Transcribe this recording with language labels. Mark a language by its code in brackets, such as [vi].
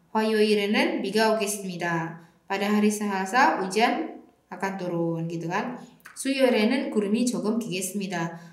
[ko] 화요일에는 비가 오겠습니다. [id] pada hari Selasa hujan akan turun gitu kan. [ko] 수요일에는 구름이 조금 끼겠습니다.